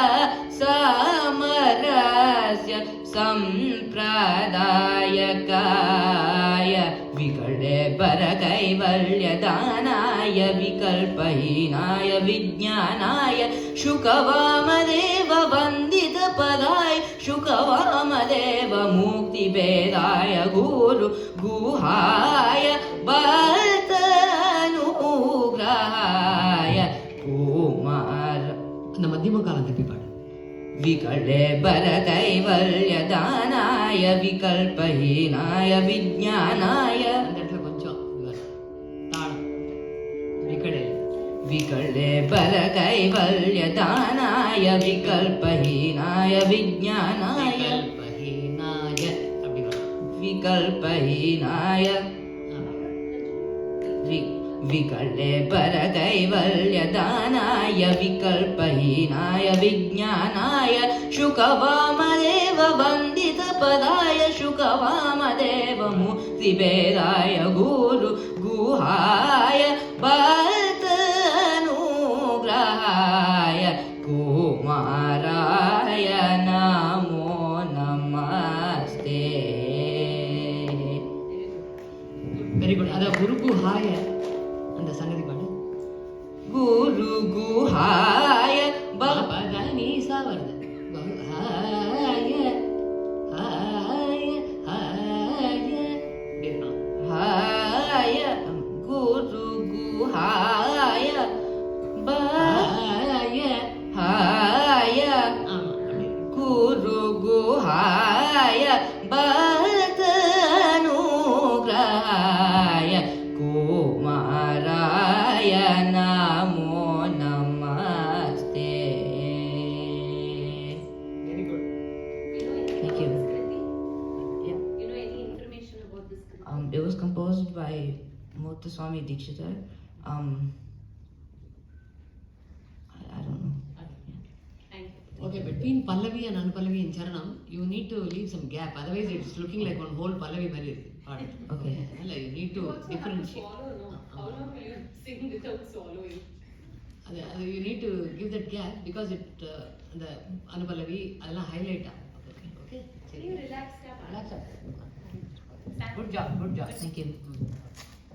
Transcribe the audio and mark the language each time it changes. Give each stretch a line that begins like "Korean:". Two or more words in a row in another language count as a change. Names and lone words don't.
Sanskrit: समरस्य संप्रदायकाय विकटे परकैवल्यदानाय विकल्पहीनाय विज्ञानाय शुकवामदेव वन्दितपदाय शुकवामदेव मुक्तिभेदाय गुरु गुहाय भक्तानुग्रहाय कुमार
Tamil: அந்த மத்தியம காலம் திருப்பி பாடு.
Sanskrit: विकटे परकैवल्यदानाय विकल्पहीनाय विज्ञानाय
Tamil: அந்த இடத்துல கொஞ்சம் தாளம் விக்கடே
Sanskrit: विकटे परकैवल्यदानाय विकल्पहीनाय विज्ञानाय
Tamil: விகல்பஹீனாய அப்படி வரும்.
Sanskrit: विकल्पहीनाय विकटे परकैवल्यदानाय विकल्पहीनाय विज्ञानाय शुकवामदेव वन्दितपदाय शुकवामदेव मुक्तिभेदाय गुरु गुहाय भक्तानुग्रहाय कुमाराय नमो नमस्ते
English: very good.
Tamil: அத குருகுஹாய அந்த சங்கதி பாடு.
Sanskrit: गुरुगुहाय
Tamil: நீசா வருது.
Sanskrit: हाय हाय हाय
Tamil: இப்படி இருக்கணும்.
Sanskrit: हाय गुरुगुहाय ஹாய हाय
Tamil: ஆமா அப்படி.
Sanskrit: गुरुगुहाय भक्तानुग्रहाय कुमाराय नमो नमस्ते.
English: very good. Thank you. Yeah. You know any information about this Kriti? It was composed by Muthuswami Dikshitar. I don't know. Thank you. Okay, between Pallavi and Anupallavi in Charanam, you need to leave some gap. Otherwise, it's looking like one whole Pallavi
Tamil: மாதிரி இருக்கு பாடு.
English: Okay.
Tamil: இல்ல,
English: you need to You also have to differentiate. swallow, no? How long will you sing without swallowing?
Tamil: அது
English: you need to give that gap because it
Tamil: அந்த அனுபல்லவி அதெல்லாம் ஹைலைட் ஆகும். ஓகே
English: Can you relax, Kappa?
Tamil: ரிலாக்ஸ் ஆகும்.
English: Stand. good job. Thank you.